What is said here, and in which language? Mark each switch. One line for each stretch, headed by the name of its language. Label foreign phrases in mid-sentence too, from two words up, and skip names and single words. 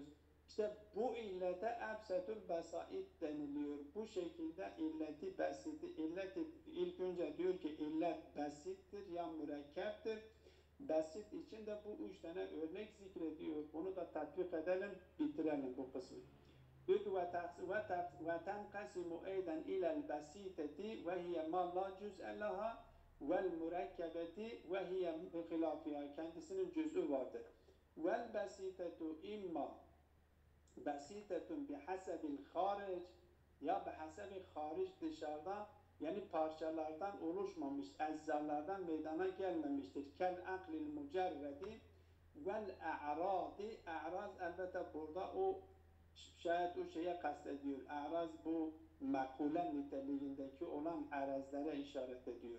Turkish: İşte bu illete
Arabic: أبسط البسائط
Turkish: deniliyor. Bu şekilde illeti besiti, illet ilk önce diyor ki illet besittir ya mürekkeptir. Basit için de bu üç tane örnek zikrediyor. Onu da tatbik edelim, bitirelim bu kısmı. Diyor ki
Arabic: وَتَنْقَسِمُ اَيْدًا اِلَى الْبَسِيطَةِ وَهِيَ مَا لَا جُزْءَ لَهَا وَالْمُرَكَّبَةِ وَهِيَ بِخِلَافِهَا.
Turkish: Kendisinin cüz'ü vardır.
Arabic: وَالْبَسِيطَةُ اِمَّا بَسِيطَةٌ بِحَسَبِ الْخَارِجِ,
Turkish: ya
Arabic: بحسب الخارج,
Turkish: dışarıda, yani parçalardan oluşmamış, eczalardan meydana gelmemiştir.
Arabic: كالعقل المجرد والأعراض.
Turkish: A'raz elbette burada o şayet o şeye kastediyor. A'raz bu mekule niteliğindeki olan arazlere işaret ediyor.